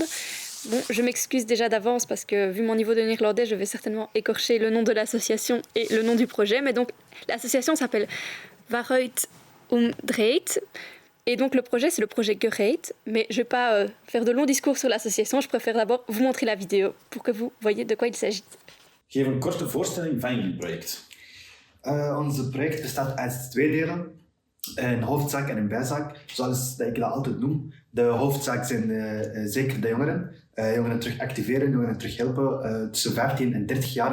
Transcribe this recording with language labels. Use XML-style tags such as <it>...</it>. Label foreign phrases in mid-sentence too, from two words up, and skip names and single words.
<fr>Bon, je m'excuse déjà d'avance parce que vu mon niveau de néerlandais, je vais certainement écorcher le nom de l'association et le nom du projet. Mais donc, l'association s'appelle Waaruit Dreit. Et donc le projet, c'est le projet Gereit, mais je ne vais pas faire de longs discours sur l'association. Je préfère d'abord vous montrer la vidéo pour que vous voyez de quoi il s'agit.</fr> <nl>Geef een korte voorstelling van jullie project. Ons project bestaat uit 2 delen. Een hoofdzaak en een bijzaak, zoals dat ik dat altijd noem. De hoofdzaak zijn zeker de jongeren. Jongeren terug activeren, jongeren terug helpen. Tussen 15 en 30 jaar.</nl>